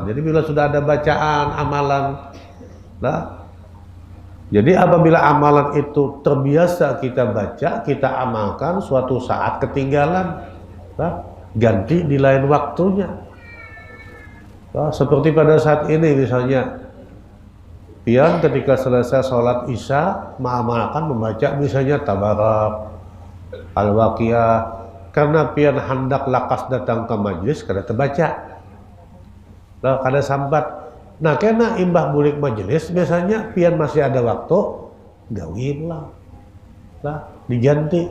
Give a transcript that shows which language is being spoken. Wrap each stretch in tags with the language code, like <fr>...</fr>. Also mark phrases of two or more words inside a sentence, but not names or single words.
<id>Jadi bila sudah ada bacaan amalan, nah, jadi apabila amalan itu terbiasa kita baca, kita amalkan, suatu saat ketinggalan, nah, ganti di lain waktunya. Nah, seperti pada saat ini misalnya, pian ketika selesai sholat isya mengamalkan membaca misalnya tabarak,</id> <bjn>al-waqiah, karena pian hendak lakas datang ke majlis kada terbaca, nah, kada sambat. Nah kena imbah bulik majlis biasanya pian masih ada waktu gawi pulang, nah diganti.</bjn>